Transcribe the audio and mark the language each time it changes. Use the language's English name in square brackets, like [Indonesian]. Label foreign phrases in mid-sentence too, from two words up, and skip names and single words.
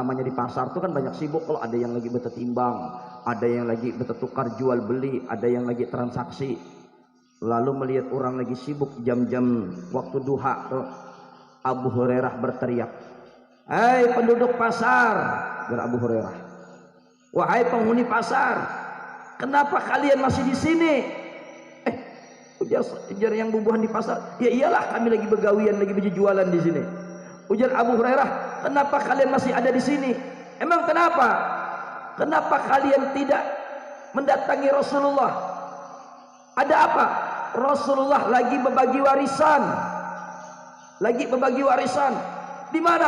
[Indonesian] Namanya di pasar itu kan banyak sibuk. Kalau ada yang lagi bertimbang, ada yang lagi bertukar jual beli, ada yang lagi transaksi. Lalu melihat orang lagi sibuk jam-jam waktu duha tuh, Abu Hurairah berteriak, "Hai penduduk pasar," kata Abu Hurairah, "wahai penghuni pasar, kenapa kalian masih di sini?" Ujar yang bubuhan di pasar, "Ya iyalah, kami lagi begawian, lagi berjualan di sini." Ujar Abu Hurairah, "Kenapa kalian masih ada di sini? Emang kenapa? Kenapa kalian tidak mendatangi Rasulullah? Ada apa?" "Rasulullah lagi berbagi warisan." "Lagi berbagi warisan di mana?"